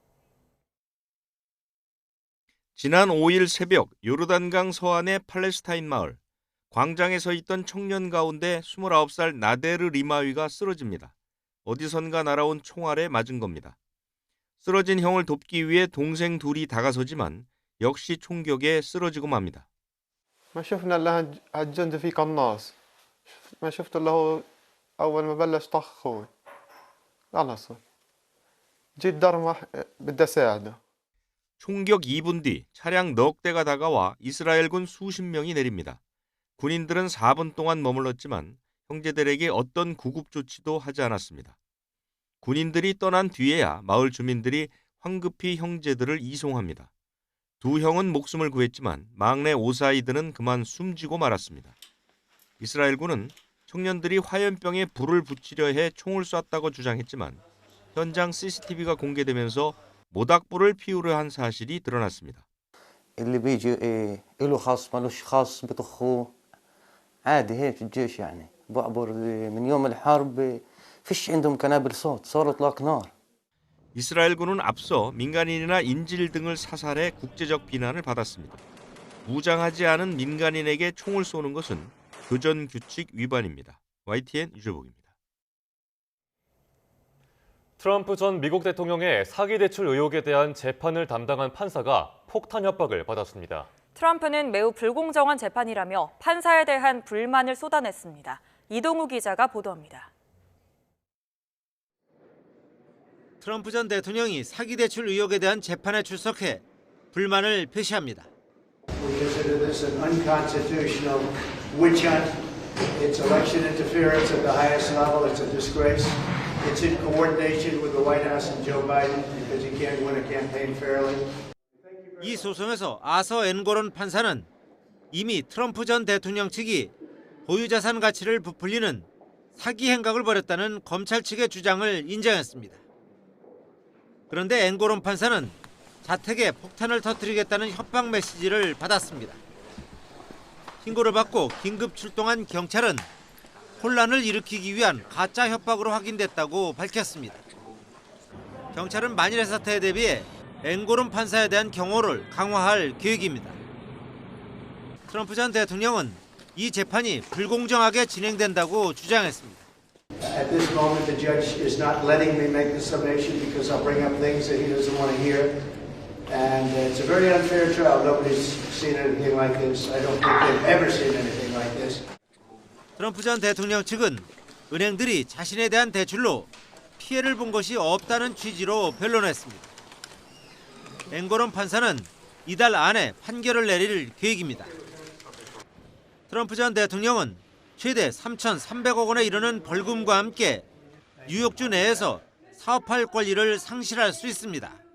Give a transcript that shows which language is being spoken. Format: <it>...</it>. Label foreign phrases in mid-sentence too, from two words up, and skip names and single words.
<ko>지난 5일 새벽 요르단강 서안의 팔레스타인 마을. 광장에 서 있던 청년 가운데 29살 나데르 리마위가 쓰러집니다. 어디선가 날아온 총알에 맞은 겁니다. 쓰러진 형을 돕기 위해 동생 둘이 다가서지만 역시 총격에 쓰러지고 맙니다.</ko> <ar>ما شفنا الا هالجندي في قناص ما شفت له اول ما بلش طخ اخوي خلص جيت درمح بدي اساعده.</ar> <ko>총격 2분 뒤 차량 넉 대가 다가와 이스라엘군 수십 명이 내립니다. 군인들은 4분 동안 머물렀지만 형제들에게 어떤 구급 조치도 하지 않았습니다. 군인들이 떠난 뒤에야 마을 주민들이 황급히 형제들을 이송합니다. 두 형은 목숨을 구했지만 막내 오사이드는 그만 숨지고 말았습니다. 이스라엘군은 청년들이 화염병에 불을 붙이려 해 총을 쐈다고 주장했지만 현장 CCTV가 공개되면서 모닥불을 피우려 한 사실이 드러났습니다.</ko> <ar>اللي بيجي له خاص مالوش خاص بطخوه عادي هيك الجيش يعني بعبر من يوم الحرب فيش عندهم قنابل صوت صار اطلاق نار.</ar> <ko>이스라엘군은 앞서 민간인이나 인질 등을 사살해 국제적 비난을 받았습니다. 무장하지 않은 민간인에게 총을 쏘는 것은 교전 규칙 위반입니다. YTN 유재복입니다. 트럼프 전 미국 대통령의 사기 대출 의혹에 대한 재판을 담당한 판사가 폭탄 협박을 받았습니다. 트럼프는 매우 불공정한 재판이라며 판사에 대한 불만을 쏟아냈습니다. 이동우 기자가 보도합니다. 트럼프 전 대통령이 사기 대출 의혹에 대한 재판에 출석해 불만을 표시합니다.</ko> <en>We consider this an unconstitutional witch hunt. It's election interference at the highest level. It's a disgrace. It's in coordination with the White House and Joe Biden because you can't win a campaign fairly.</en> <ko>이 소송에서 아서 앵고런 판사는 이미 트럼프 전 대통령 측이 보유자산 가치를 부풀리는 사기 행각을 벌였다는 검찰 측의 주장을 인정했습니다. 그런데 앵고론 판사는 자택에 폭탄을 터뜨리겠다는 협박 메시지를 받았습니다. 신고를 받고 긴급 출동한 경찰은 혼란을 일으키기 위한 가짜 협박으로 확인됐다고 밝혔습니다. 경찰은 만일의 사태에 대비해 앵고론 판사에 대한 경호를 강화할 계획입니다. 트럼프 전 대통령은 이 재판이 불공정하게 진행된다고 주장했습니다.</ko> <en>At this moment, the judge is not letting me make the summation because I'll bring up things that he doesn't want to hear. And it's a very unfair trial. Nobody's seen anything like this. I don't think they've ever seen anything like this.</en> <ko>트럼프 전 대통령 측은 은행들이 자신에 대한 대출로 피해를 본 것이 없다는 취지로 변론했습니다. 앵고론 판사는 이달 안에 판결을 내릴 계획입니다. 트럼프 전 대통령은 최대 3,300억 원에 이르는 벌금과 함께 뉴욕주 내에서 사업할 권리를 상실할 수 있습니다.</ko>